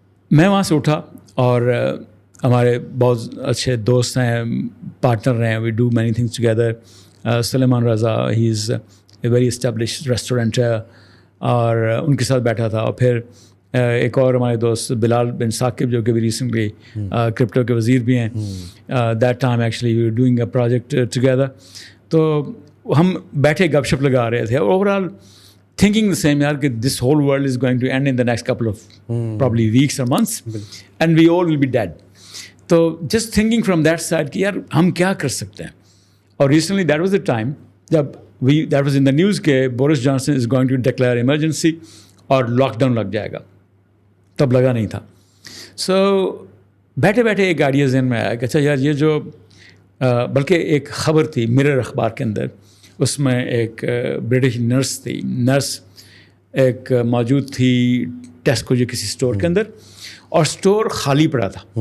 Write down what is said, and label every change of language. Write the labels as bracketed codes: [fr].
[ur] میں وہاں سے اٹھا، اور ہمارے بہت اچھے دوست ہیں، پارٹنر ہیں، [en] We do many things together. [ur] Sulaiman Raza, [en] he is a very establish [ur] restaurant ہے، اور ان کے ساتھ بیٹھا تھا. اور پھر ایک اور ہمارے دوست بلال بن ثاقب جو کہ بھی ریسنٹلی کرپٹو کے وزیر بھی ہیں. [en] That time actually we were doing a project together. [ur] تو ہم بیٹھے گپ شپ لگا رہے تھے، اور over all [en] thinking the same یار کہ this whole world is going to end in the next couple of probably weeks or months and we all will be dead. [ur] تو [en] just thinking from that side [ur] کہ یار ہم کیا کر سکتے ہیں. [en] اور recently that was the time جب that was in the news کہ Boris Johnson is going to declare emergency اور [ur] لاک ڈاؤن لگ جائے گا. تب لگا نہیں تھا. سو بیٹھے بیٹھے ایک آئیڈیا ذہن میں آیا کہ اچھا یار یہ جو بلکہ ایک خبر تھی مرر اخبار کے اندر, اس میں ایک برٹش نرس تھی, نرس ایک موجود تھی ٹیسکو جو کسی اسٹور کے اندر, اور اسٹور خالی پڑا تھا.